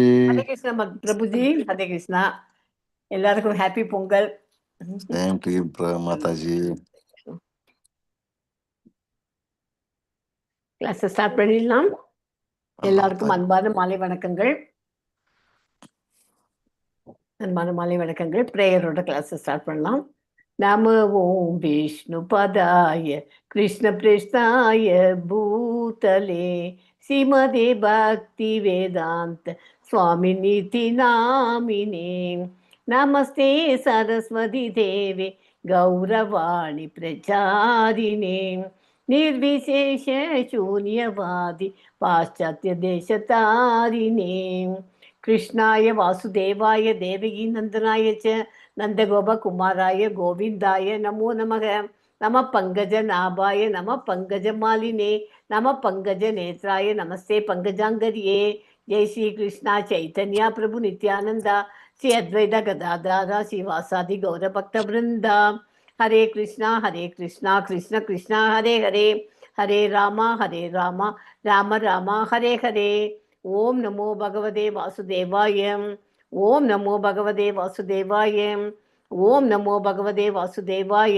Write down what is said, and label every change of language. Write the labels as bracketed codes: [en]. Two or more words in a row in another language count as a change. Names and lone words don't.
[hi] हरे कृष्णा प्रभु जी। हरे कृष्णा [ta] எல்லாருக்கும் ஹாப்பி பொங்கல். [en] same to you [hi] माता जी. [ta] கிளாஸ் ஸ்டார்ட் பண்ணிடலாம். எல்லாருக்கும் அன்பான மாலை வணக்கங்கள். அன்பான மாலை வணக்கங்கள். பிரேயரோட கிளாஸ் ஸ்டார்ட் பண்ணலாம். [sa] नम ओम् विष्णु पादाय कृष्ण प्रेष्ठाय भूतले श्रीमते भक्ति वेदान्त स्वामी इति नामिने नमस्ते सारस्वते देवे गौरवाणी प्रचारिणे निर्विशेष शून्यवादी पाश्चात्य देशतारिणे कृष्णाय वासुदेवाय देवकी नंदनाय च नंदगोपकुमाराय गोविंदाय नमो नमः. नमः पंकजनाभाय नमः पंकजमालिने नमः पंकजनेत्राय नमस्ते पंकजांगर्ये. जय श्री कृष्णा चैतन्य प्रभु नित्यानंदा श्री अद्वैत गदाधर श्रीवासादि गौरभक्त वृंदा. हरे कृष्णा कृष्ण कृष्णा हरे हरे हरे राम राम राम हरे हरे. ओम नमो भगवते वासुदेवाय. ओम नमो भगवते वासुदेवाय. ओम नमो भगवते वासुदेवाय.